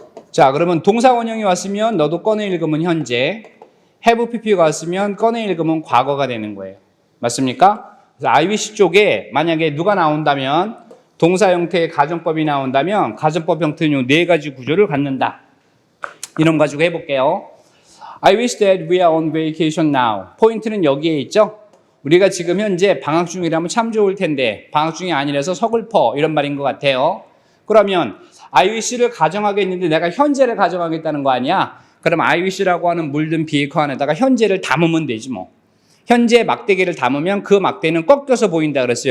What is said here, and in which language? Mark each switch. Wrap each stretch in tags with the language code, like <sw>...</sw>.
<ko>자, 그러면 동사 원형이 왔으면 너도 꺼내 읽으면 현재, have pp가 왔으면 꺼내 읽으면 과거가 되는 거예요. 맞습니까? 그래서 I wish 쪽에 만약에 누가 나온다면 동사 형태의 가정법이 나온다면 가정법 형태는 이 네 가지 구조를 갖는다. 이런 거 가지고 해볼게요.</ko> <en>I wish that we are on vacation now.</en> <ko>포인트는 여기에 있죠. 우리가 지금 현재 방학 중이라면 참 좋을 텐데 방학 중이 아니라서 서글퍼 이런 말인 것 같아요. 그러면 I wish를 가정하겠는데 내가 현재를 가정하겠다는 거 아니야? 그럼 I wish라고 하는 물든 비커 안에다가 현재를 담으면 되지 뭐. 현재 막대기를 담으면 그 막대는 꺾여서 보인다 그랬어요.</ko>